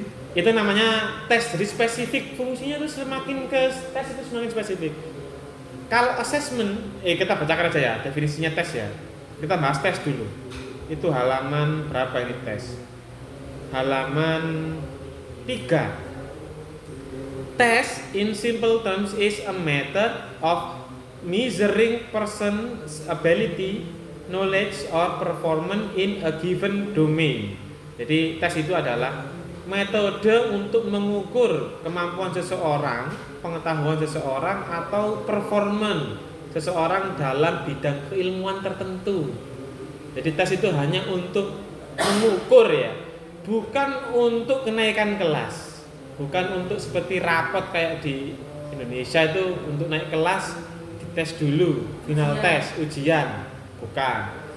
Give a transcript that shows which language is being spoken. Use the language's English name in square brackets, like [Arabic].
[Indonesian] Itu namanya tes, jadi spesifik. Fungsinya itu semakin ke tes itu semakin spesifik. Kalau assessment, kita bacakan aja ya definisinya tes ya. Kita bahas tes dulu. Itu halaman berapa ini tes? Halaman 3. [English] Test in simple terms is a method of measuring person's ability, knowledge or performance in a given domain. [Indonesian] Jadi tes itu adalah metode untuk mengukur kemampuan seseorang, pengetahuan seseorang atau performan seseorang dalam bidang keilmuan tertentu. Jadi tes itu hanya untuk mengukur ya, bukan untuk kenaikan kelas, bukan untuk seperti rapot kayak di Indonesia itu untuk naik kelas dites dulu, final tes, ujian, bukan.